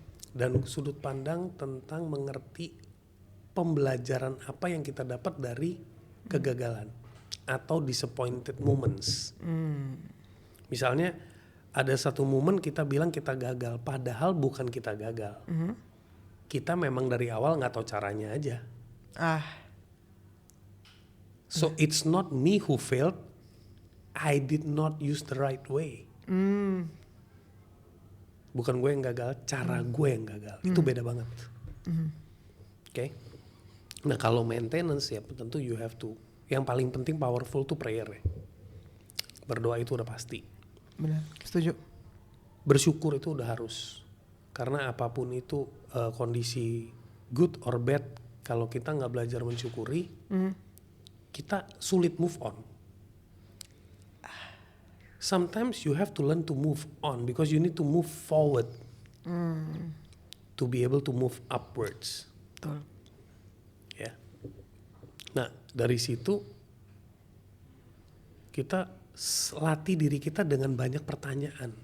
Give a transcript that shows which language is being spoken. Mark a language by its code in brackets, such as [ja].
[id] Dan sudut pandang tentang mengerti pembelajaran apa yang kita dapat dari kegagalan atau disappointed moments. Misalnya ada satu momen kita bilang kita gagal, padahal bukan kita gagal. Kita memang dari awal nggak tahu caranya aja. [en] So it's not me who failed, I did not use the right way. [id] Bukan gue yang gagal, cara gue yang gagal. Itu beda banget. Oke. Nah kalau maintenance ya tentu [en] you have to. [id] Yang paling penting powerful tuh prayer ya. Berdoa itu udah pasti. Benar, setuju. Bersyukur itu udah harus. Karena apapun itu kondisi [en] good or bad, [id] kalau kita nggak belajar mensyukuri, kita sulit move on. [en] Sometimes you have to learn to move on because you need to move forward to be able to move upwards. [id] Betul. Ya. Nah, dari situ kita latih diri kita dengan banyak pertanyaan.